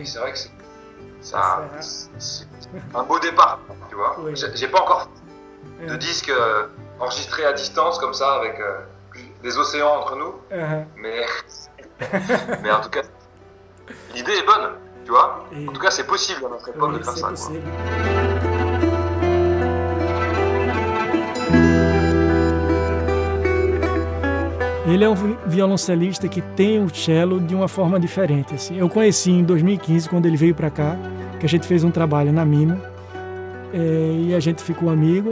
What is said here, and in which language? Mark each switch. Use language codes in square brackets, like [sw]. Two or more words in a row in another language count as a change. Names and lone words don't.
[fr] Et c'est vrai que c'est un beau départ, tu vois. Oui. J'ai pas encore de Mhm. disque enregistré à distance comme ça avec des océans entre nous. Mhm. Mais en tout cas, l'idée est bonne, tu vois. Et- En tout cas, c'est possible à notre époque Oui, de faire c'est ça. Quoi. possible. [pt] Ele é um violoncelista que tem o cello de uma forma diferente. Assim. Eu conheci em 2015, quando ele veio para cá, que a gente fez um trabalho na Mimo, e a gente ficou amigo.